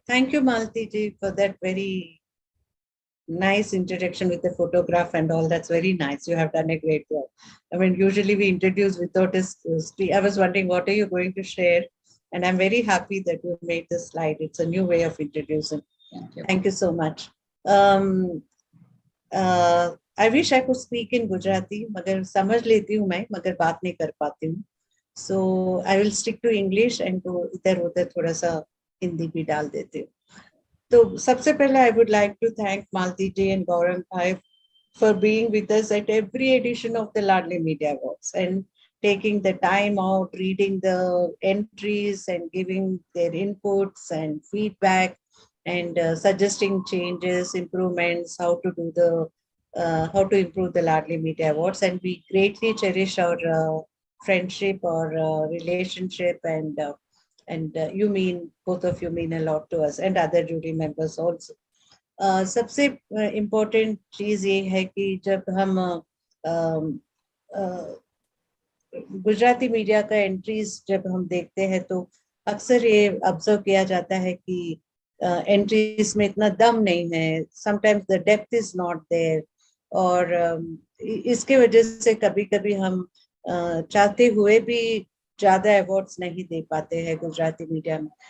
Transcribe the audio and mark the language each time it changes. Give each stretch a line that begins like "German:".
English: Thank you, Malti ji, for that very nice introduction with the photograph and all. That's very nice. You have done a great job. I mean, usually we introduce without a history. I was wondering, what are you going to share? And I'm very happy that you made this slide. It's a new way of introducing. Thank you so much. I wish I could speak in Gujarati,
Hindi: मगर समझ लेती हूँ मैं, मगर बात नहीं कर पाती हूँ.
English: So I will stick to English and
Hindi: तो इधर-उधर थोड़ा सा हिंदी भी डाल देती हूँ. तो सबसे पहले
English: I would like to thank Malti ji and Gaurang Bhai for being with us at every edition of the Ladli Media Awards and taking the time out, reading the entries and giving their inputs and feedback and suggesting changes, improvements, how to do the how to improve the Ladli Media Awards. And we greatly cherish our friendship or relationship, and you mean, both of you mean a lot to us and other jury members also.
Hindi: सबसे important चीज ये है कि जब हम Gujarati media का entries जब हम देखते हैं तो अक्सर ये ऑब्जर्व किया जाता है कि एंट्रीज में इतना दम नहीं है,
English: sometimes the depth is not there,
Hindi: और इसके वजह से कभी कभी हम चाहते हुए भी ज्यादा अवार्ड्स नहीं दे पाते हैं गुजराती मीडिया में।